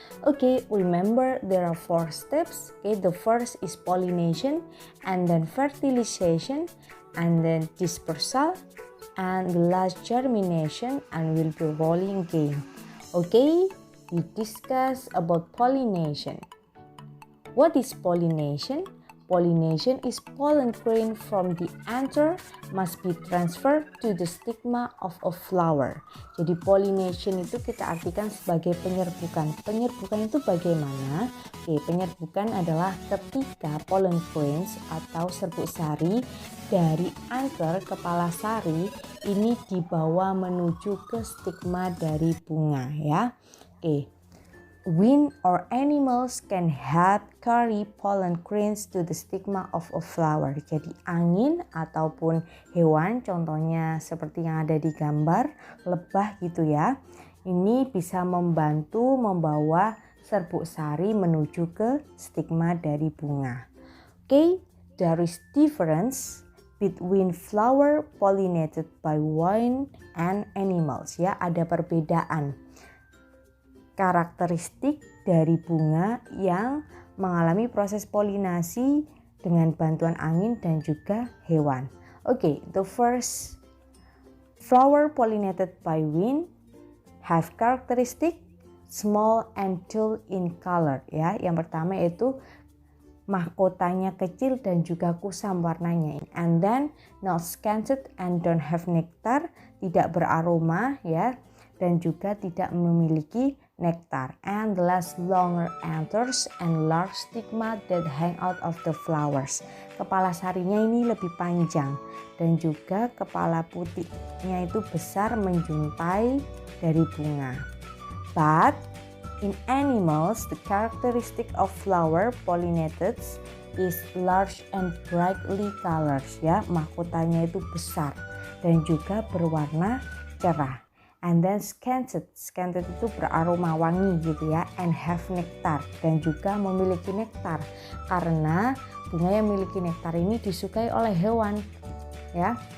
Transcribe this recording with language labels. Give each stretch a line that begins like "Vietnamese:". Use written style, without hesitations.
English: Okay, remember there are 4 steps. Okay, the first is pollination, and then fertilization, and then dispersal, and the last germination, and will be rolling again. Okay, we discuss about pollination. What is pollination? Pollination is pollen grain from the anther must be transferred to the stigma of a flower.
Indonesian: Jadi pollination itu kita artikan sebagai penyerbukan. Penyerbukan itu bagaimana? Oke, penyerbukan adalah ketika pollen grains atau serbuk sari dari anther kepala sari ini dibawa menuju ke stigma dari bunga ya. Oke.
English: Wind or animals can help carry pollen grains to the stigma of a flower.
Indonesian: Jadi angin ataupun hewan, contohnya seperti yang ada di gambar, lebah gitu ya. Ini bisa membantu membawa serbuk sari menuju ke stigma dari bunga.
English: Okay, there is difference between flower pollinated by wind and animals ya.
Indonesian: Ada perbedaan karakteristik dari bunga yang mengalami proses polinasi dengan bantuan angin dan juga hewan.
English: Okay, the first flower pollinated by wind have characteristic small and dull in color ya.
Indonesian: Yang pertama yaitu mahkotanya kecil dan juga kusam warnanya.
English: And then not scented and don't have nectar,
Indonesian: tidak beraroma ya, dan juga tidak memiliki nektar.
English: And the last longer anthers and large stigma that hang out of the flowers.
Indonesian: Kepala sarinya ini lebih panjang dan juga kepala putihnya itu besar menjuntai dari bunga.
English: But in animals, the characteristic of flower pollinated is large and brightly colored ya.
Indonesian: Mahkotanya itu besar dan juga berwarna cerah.
English: And then scented
Indonesian: itu beraroma wangi gitu ya,
English: and have nectar,
Indonesian: dan juga memiliki nektar karena bunga yang memiliki nektar ini disukai oleh hewan ya.